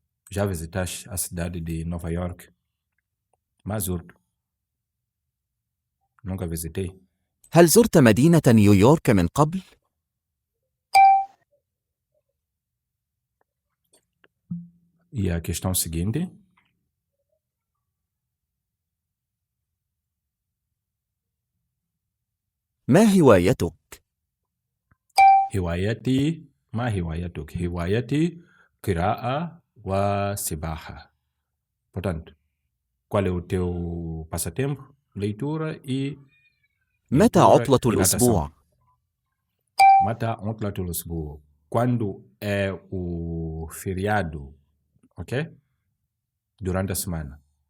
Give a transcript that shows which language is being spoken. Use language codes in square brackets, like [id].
[pt] Já visitaste a cidade de Nova York? [ar] ما زرت. [pt] Nunca visitei. [ar] هل زرت مدينة نيويورك من قبل؟ [pt] E a questão seguinte. [ar] ما هوايتك؟ هوايتي ما هوايتك؟ هوايتي قراءة وسباحة. [pt] Portanto, qual é o teu passatempo? Leitura e [ar] متى عطلة [pt] e [ar] الأسبوع؟ متى عطلة الأسبوع? [pt] Quando é o feriado, ok? Durante a semana.